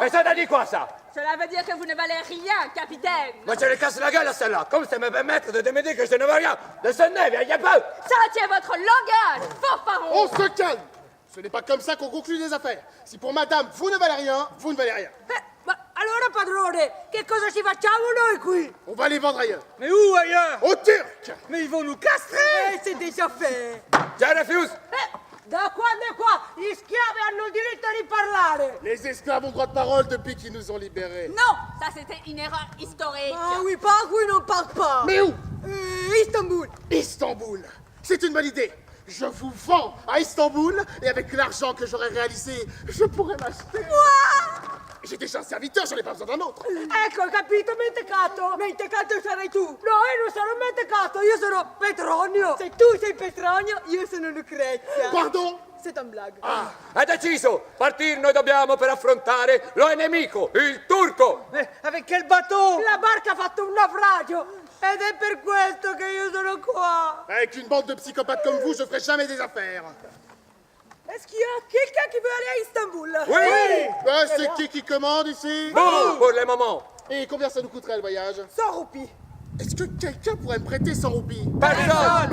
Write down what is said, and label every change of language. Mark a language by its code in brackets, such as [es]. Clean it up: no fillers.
[fr] Mais ça t'a dit quoi, ça? Cela veut dire que vous ne valez rien, capitaine. Moi, je les casse la gueule à celle-là. Comme ça me permettre de me dire que je ne veux rien. Descendez, viens pas. Ça tient votre langage, fanfaron. On se calme. Ce n'est pas comme ça qu'on conclut des affaires. Si pour madame, vous ne valez rien, vous ne valez rien. [it] Ma allora, padrone, che cosa ci facciamo noi qui? [fr] On va les vendre ailleurs. Mais où ailleurs? Au Turc. Mais ils vont nous castrer! C'est déjà fait. Je refuse. [it] Da quando è qua gli schiavi hanno il diritto di parlare? [fr] Les esclaves ont droit de parole depuis qu'ils nous ont libérés. Non, ça c'était une erreur historique. Ah oui, par où on parle pas? Mais où? Istanbul. Istanbul. C'est une bonne idée. Je vous vends à Istanbul et avec l'argent que j'aurai réalisé, je pourrai m'acheter. J'ai déjà un serviteur, j'en ai pas besoin d'un autre. [it] Ecco, hai capito, mentecato? Mentecato sarai tu. No, io non sono mentecato, io sono Petronio. Se tu sei Petronio, io sono Lucrezia. [fr] Pardon? C'est un blague. [it] È deciso. Partir noi dobbiamo per affrontare lo nemico, il turco. [fr] Mais avec quel bateau? [it] La barca ha fatto un naufragio ed è per questo che io sono qua. [fr] Avec une bande de psychopathes comme vous, je ferai jamais des affaires. Est-ce qu'il y a quelqu'un qui veut aller à Istanbul? Oui. C'est qui commande ici? Bon, pour le moment. Et combien ça nous coûterait le voyage? 100 roupies. Est-ce que quelqu'un pourrait me prêter 100 roupies? Personne.